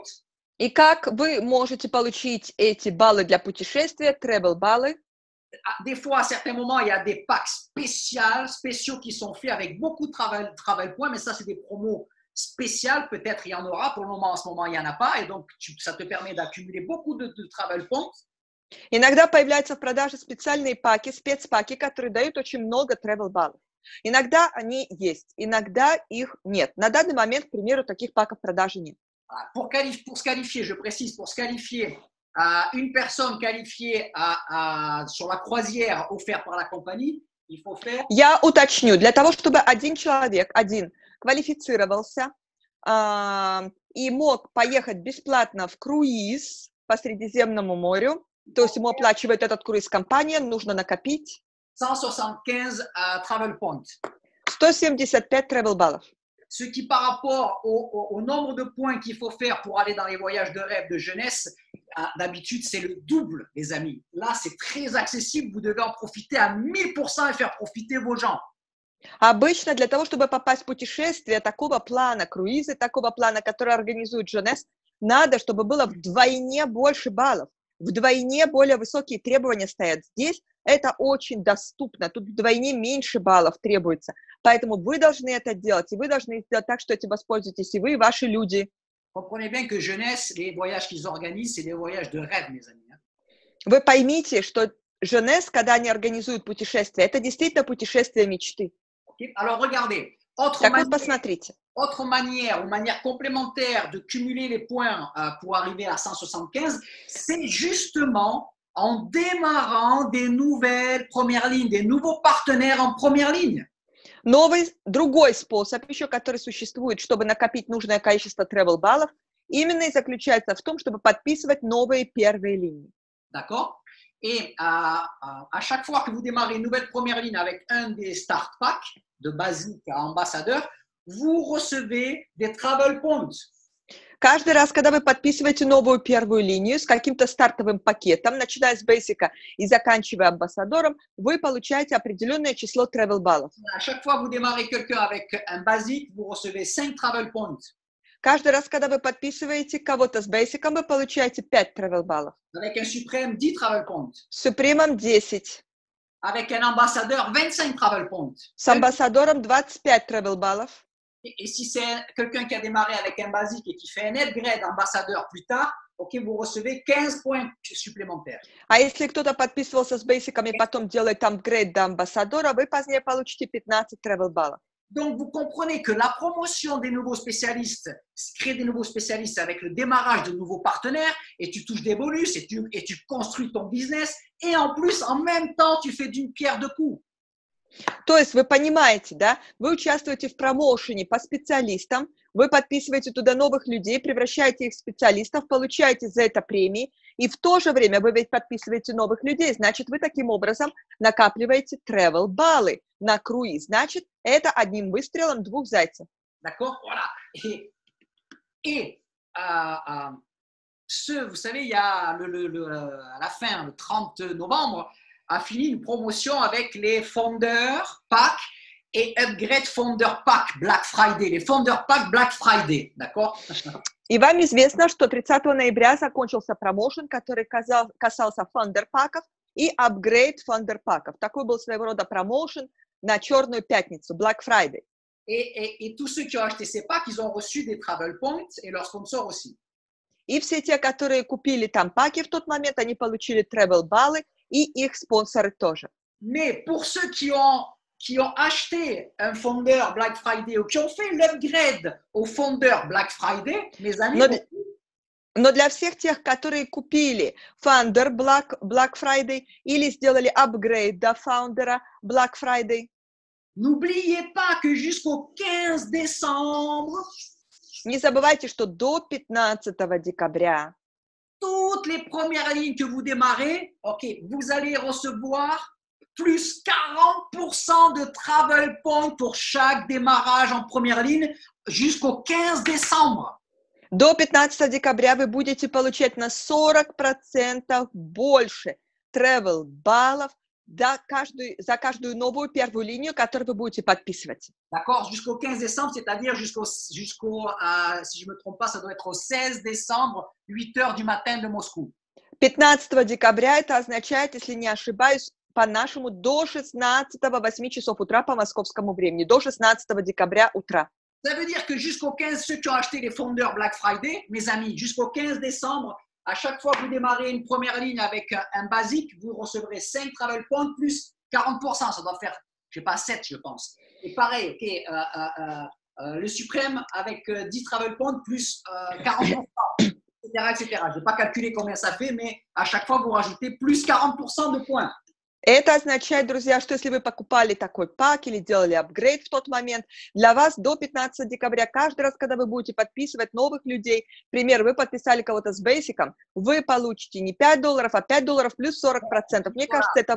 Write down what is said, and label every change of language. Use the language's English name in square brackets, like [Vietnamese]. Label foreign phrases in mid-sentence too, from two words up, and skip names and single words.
[Russian] И как вы можете получить эти баллы для путешествия, travel баллы? [French] Des fois, à certains moments, il y a des packs spéciaux qui sont faits avec beaucoup de [English] travel points, [French] mais ça, c'est des promos spéciales. Peut-être il y en aura. Pour le moment, en ce moment, il n'y en a pas. Et donc, ça te permet d'accumuler beaucoup de [English] travel points. [Russian] Иногда появляются в продаже специальные паки, спецпаки, которые дают очень много travel баллов. Иногда они есть, иногда их нет. На данный момент, к примеру, таких паков в продаже нет. [French] Pour se qualifier, je précise, pour se qualifier, une personne qualifiée sur la croisière offerte par la compagnie, il faut faire... [Russian] Я уточню, для того, чтобы один человек, один, квалифицировался и мог поехать бесплатно в круиз по Средиземному морю, то есть ему оплачивает этот круиз компания, нужно накопить [English] 175 travel points. [Russian] 175 travel баллов. [French] Ce qui, par rapport au nombre de points qu'il faut faire pour aller dans les voyages de rêve de jeunesse, d'habitude, c'est le double, les amis. Là, c'est très accessible. Vous devez en profiter à 1000% et faire profiter vos gens. [Russian] Обычно для того, чтобы попасть в путешествие такого плана, круизы такого плана, который организует Jeunesse, надо, чтобы было вдвойне больше баллов, вдвойне более высокие требования стоят. Здесь это очень доступно, тут вдвойне меньше баллов требуется. Поэтому вы должны это делать, и вы должны сделать так, что этим воспользуетесь и вы, и ваши люди. [French] Comprenez bien que jeunesse, les voyages qu'ils organisent, c'est des voyages de rêve, mes amis. [Russian] Вы поймите, что Jeunesse, когда они организуют путешествия, это действительно путешествие мечты. [French] Okay. Alors, regardez. [Russian] Так вот, посмотрите. [French] Autre manière ou manière complémentaire de cumuler les points pour arriver à 175, c'est justement en démarrant des nouvelles premières lignes, des nouveaux partenaires en première ligne. [Russian] Другой способ еще, который существует, чтобы накопить нужное количество travel баллов, именно и заключается в том, чтобы подписывать новые первые линии. [French] D'accord? Et à chaque fois que vous démarrez une nouvelle première ligne avec un des [English] start packs, [French] de basique à ambassadeur, vous recevez des [English] travel points. [Russian] Каждый раз, когда вы подписываете новую первую линию с каким-то стартовым пакетом, начиная с бейсика и заканчивая амбассадором, вы получаете определенное число travel баллов. [French] À chaque fois que vous démarrez quelqu'un avec un basique, vous recevez 5 [English] travel points. [Russian] Каждый раз, когда вы подписываете кого-то с бейсиком, вы получаете 5 travel баллов. [French] Avec un suprême, 10 [English] travel points. [Russian] С супремом 10. [French] Avec un ambassadeur, 25 [English] travel points. [Russian] С амбассадором 25 travel баллов. [French] Et si c'est quelqu'un qui a démarré avec un basique et qui fait un upgrade ambassadeur plus tard, ok, vous recevez 15 points supplémentaires. [Russian] А если кто-то подписывался с бейсиком и потом делает апгрейд до амбассадора, вы позднее получите 15 travel баллов. [French] Donc, vous comprenez que la promotion des nouveaux spécialistes, créer des nouveaux spécialistes avec le démarrage de nouveaux partenaires, et tu touches des bonus, et tu construis ton business, et en plus, en même temps, tu fais d'une pierre deux coups. [Russian] То есть вы понимаете, да, вы участвуете в промоушене по специалистам, вы подписываете туда новых людей, превращаете их в специалистов, получаете за это премии, и в то же время вы ведь подписываете новых людей, значит, вы таким образом накапливаете travel баллы на круиз. Значит, это одним выстрелом двух зайцев. [French] D'accord? Voilà. Et vous savez, il y a à la fin, le 30 novembre, a fini une promotion avec les Founder Pack et Upgrade Founder Pack Black Friday. Les Founder Pack Black Friday, d'accord? [Russian] И вам известно, что 30 ноября закончился промоушен, который касался Founder паков и Upgrade Founder паков. Такой был своего рода промоушен на Черную пятницу, Black Friday. [French] Et tous ceux qui ont acheté ces packs, ils ont reçu des travel points et leurs sponsors aussi. [Russian] И все те, которые купили там паки в тот момент, они получили travel баллы, и их спонсоры тоже. [French] Mais pour ceux qui ont acheté un Founder Black Friday ou qui ont fait l'upgrade au Founder Black Friday, mes amis... [Russian] Но для всех тех, которые купили Founder Black Friday или сделали апгрейд до Founder Black Friday, [French] n'oubliez pas que jusqu'au 15 décembre, [Russian] не забывайте, что до 15 декабря [French] toutes les premières lignes que vous démarrez, ok, vous allez recevoir plus 40% de [English] travel points [French] pour chaque démarrage en première ligne jusqu'au 15 décembre. [Russian] До 15 декабря вы будете получать на 40% больше travel баллов за каждую новую первую линию, которую вы будете подписывать. [French] D'accord? Jusqu'au 15 décembre, c'est-à-dire si je ne me trompe pas, ça doit être au 16 décembre, 8 heures du matin de Moscou. [Russian] 15 dекабря это означает, если не ошибаюсь, по-нашему до 8 часов утра по московскому времени, до 16 декабря утра. [French] Ça veut dire que jusqu'au 15, ceux qui ont acheté les fondeurs Black Friday, mes amis, jusqu'au 15 décembre, à chaque fois que vous démarrez une première ligne avec un basique, vous recevrez 5 [English] travel points [French] plus 40%. Ça doit faire, je ne sais pas, 7, je pense. Et pareil, okay, le suprême avec 10 [English] travel points [French] plus 40%, etc., etc. Je n'ai pas calculé combien ça fait, mais à chaque fois, vous rajoutez plus 40% de points. [Russian] Это означает, друзья, что если вы покупали такой пак или делали апгрейд в тот момент, для вас до 15 декабря, каждый раз, когда вы будете подписывать новых людей, например, вы подписали кого-то с бейсиком, вы получите не $5, а $5 плюс 40%. Мне кажется, это...